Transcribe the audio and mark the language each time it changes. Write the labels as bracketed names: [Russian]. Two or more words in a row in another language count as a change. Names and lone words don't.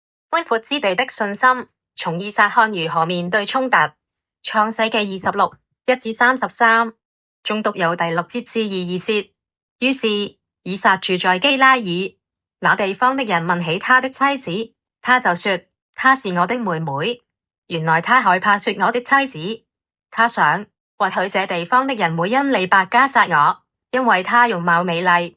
[Chinese] 寬闊之地的信心，從以撒看如何面對衝突。創世記26 1-33，誦讀由第6節至22節。於是以撒住在基拉耳，那地方的人問起他的妻子，他就說：她是我的妹妹。原來他害怕說我的妻子，他想或許這地方的人會因利百加殺我，因為她容貌美麗。